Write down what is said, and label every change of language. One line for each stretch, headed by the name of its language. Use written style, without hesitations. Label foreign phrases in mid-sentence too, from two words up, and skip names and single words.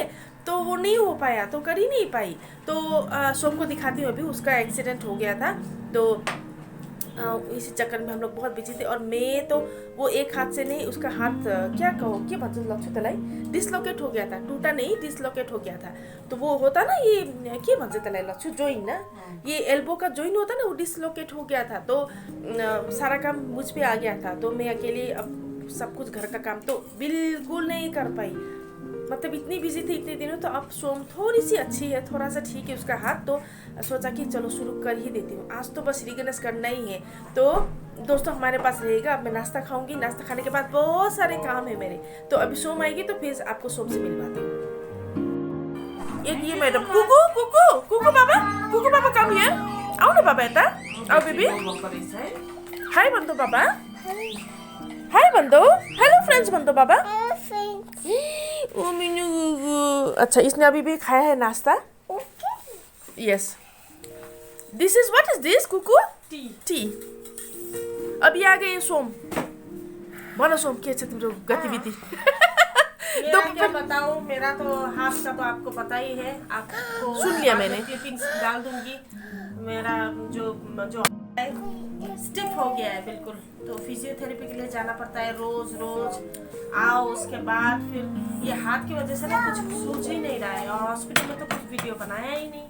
Hindi: तो वो नहीं हो पाया, तो कर ही नहीं पाई। तो सोम को दिखाती हूँ, अभी उसका एक्सीडेंट हो गया था। तो इसी चक्कर में हम लोग बहुत बिजी थे, और मैं तो वो एक हाथ से नहीं, उसका हाथ क्या कहो,
Nepali: के भन्छ
Hindi: लक्ष्य तलाई डिसलोकेट हो गया था, टूटा नहीं, डिसलोकेट हो गया था। तो वो होता ना, ये
Nepali: के भन्छ तलाई
Hindi: लक्ष्य जोइन ना, ये एल्बो का जोइन होता ना, वो डिसलोकेट हो गया था। तो सारा काम मुझ पे आ गया था, तो मैं अकेले अब सब कुछ घर का काम तो बिल्कुल नहीं कर पाई। मतलब इतनी बिजी थी इतने दिनों। तो अब सोम थोड़ी सी अच्छी है, थोड़ा सा ठीक है उसका हाथ, तो सोचा कि चलो शुरू कर ही देती हूँ। आज तो बस रिगनेस करना ही है। तो दोस्तों हमारे पास रहेगा, अब मैं नाश्ता खाऊंगी, नाश्ता खाने के बाद बहुत सारे काम है मेरे। तो अभी सोम आएगी तो फिर आपको सोम से मिलवाती हूँ। एक ये मैडम, कुकू कुकू कुकू बाबा, कुकू बाबा
English: come here,
Hindi: आओ न बाबा यता, आओ बेबी,
Nepali: हाई भन्दो बाबा, हाई भन्दो,
English: hello friends
Nepali: भन्दो बाबा। ओ मिनु गुगु।
Hindi: अच्छा, इसने अभी भी खाया है नाश्ता। यस,
English: This is what is this Kuku? Tea.
Hindi: अभी आ गए सोम।
Nepali: भन सोम, के छ तिम्रो गतिविधि?
Hindi: मेरा क्या बताऊं, मेरा तो हाथ का तो आपको पता ही है, आपको सुन लिया मैंने। क्लिपिंग्स डाल दूंगी। मेरा जो जो स्टिफ हो गया है बिल्कुल, तो फिजियोथेरेपी के लिए जाना पड़ता है रोज रोज। आओ, उसके बाद फिर ये हाथ की वजह से ना कुछ सूझ ही नहीं रहा है, और हॉस्पिटल में तो कुछ वीडियो बनाया ही नहीं।